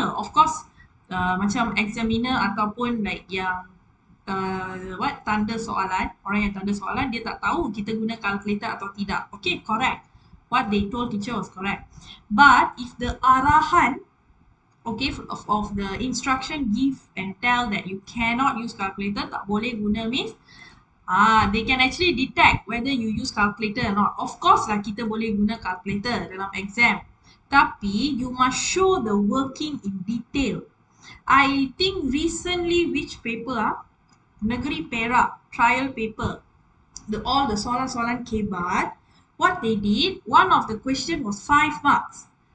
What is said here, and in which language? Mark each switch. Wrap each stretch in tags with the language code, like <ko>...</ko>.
<en>Of course,</en> <ms>macam examiner ataupun like yang tanda soalan, orang yang tanda soalan, dia tak tahu kita guna calculator atau tidak.</ms> <en>Okay, correct. What they told teacher was correct. But if the</en> <ms>arahan,</ms> <en>okay, of the instruction give and tell that you cannot use calculator,</en> <ms>tak boleh guna</ms> <en>means, They can actually detect whether you use calculator or not. Of course</en> <ms>lah, kita boleh guna calculator dalam exam. Tapi</ms> <en>you must show the working in detail. I think recently which paper Negeri Perak trial paper. All the</en> <ms>soalan-soalan kebat,</ms> <en>what they did, one of the question was 5 marks.</en>